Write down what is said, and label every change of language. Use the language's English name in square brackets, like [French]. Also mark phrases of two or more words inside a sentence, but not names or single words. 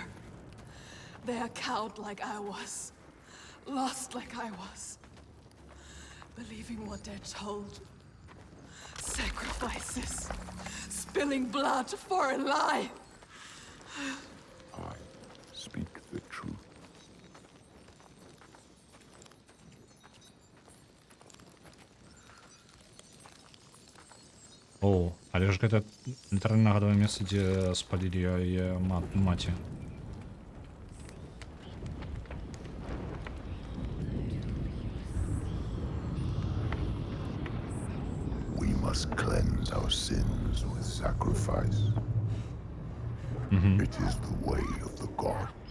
[English] They are cowed like I was. Lost like I was. Believing what they're told. Sacrifices. Spilling blood for a lie. I speak the truth. [Belarusian] О, але ж гэта літаральна нагадвае месца, дзе спалілі яе маці. [English] We must cleanse our sins with sacrifice. It is the way of the gods.